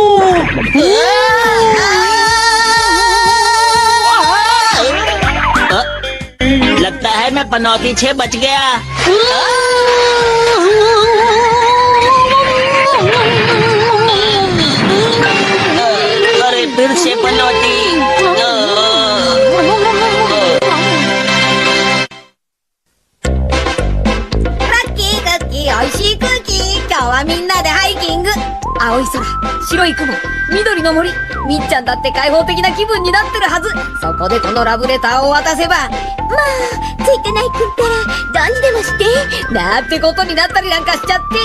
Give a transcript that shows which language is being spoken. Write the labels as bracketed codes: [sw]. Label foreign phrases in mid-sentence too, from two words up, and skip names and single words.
[hi] लगता है मैं पनौती 6 बच गया। अरे फिर से पनौती। [ja] 美味しい空気。今日はみんなでハイキング。青い空、白い雲、緑の森。みっちゃんだって開放的な気分になってるはず。そこでこのラブレターを渡せば、まあついてないくったらどうにでもしてなんてことになったりなんかしちゃって。